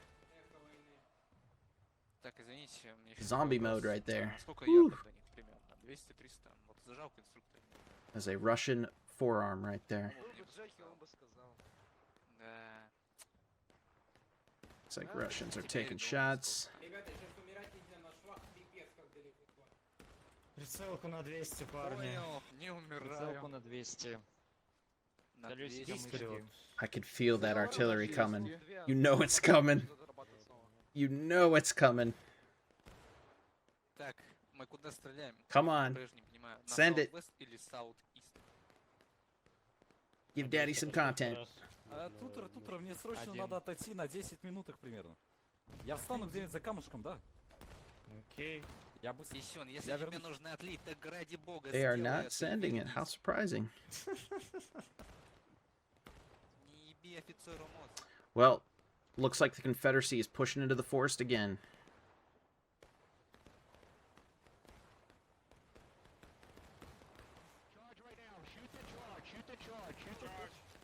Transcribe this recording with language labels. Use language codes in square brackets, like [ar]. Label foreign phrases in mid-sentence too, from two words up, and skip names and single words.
[en] Zombie mode right there. Whew. There's a Russian forearm right there. Looks like Russians are taking shots. [ru] Прицелку на 200, парни. Прицелку на 200. [en] I could feel that artillery coming. You know it's coming. You know it's coming. Come on. Send it. Give daddy some content. [ru] Тутро, мне срочно надо отойти на 10 минутах примерно. Я встану где-нибудь за камушком, да? Окей. Я бы... Если тебе нужно отлить, так ради бога. [en] They are not sending it. How surprising. Well, looks like the Confederacy is pushing into the forest again. Charge right now. Shoot the charge. Shoot the charge. Shoot the charge.